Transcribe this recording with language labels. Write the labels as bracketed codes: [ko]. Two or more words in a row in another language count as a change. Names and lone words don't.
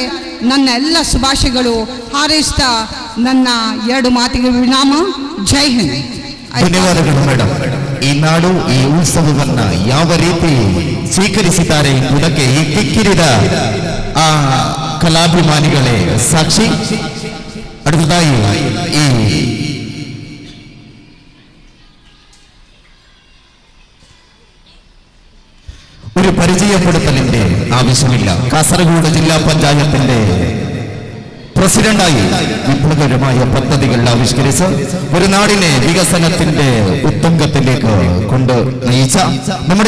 [kn] ನನ್ನ ಎಲ್ಲ ಶುಭಾಶಯಗಳು ಹಾರೈಸ್ತಾ ನನ್ನ 2 ಮಾತಿಗೆ ವಿರಾಮ. [hi] जय हिंद. [kn] ಧನ್ಯವಾದಗಳು ಮೇಡಮ್. ಈ ನಾಡು ಈ ಉತ್ಸವವನ್ನ ಯಾವ ರೀತಿ ಸ್ವೀಕರಿಸಿದ್ದಾರೆ ಎಂಬುದಕ್ಕೆ ಈ ಕಿಕ್ಕಿರಿದ ಆ ಕಲಾಭಿಮಾನಿಗಳೇ ಸಾಕ್ಷಿ. [ml] അടുത്തതായി ഈ ഒരു പരിചയപ്പെടുത്തലിന്റെ ആവശ്യമില്ല. കാസർഗോഡ് ജില്ലാ പഞ്ചായത്തിന്റെ പ്രസിഡന്റായി വിപ്ലവകരമായ പദ്ധതികൾ ആവിഷ്കരിച്ച് ഒരു നാടിനെ വികസനത്തിന്റെ ഉത്തുംഗത്തിലേക്ക് കൊണ്ട് നയിച്ച നമ്മുടെ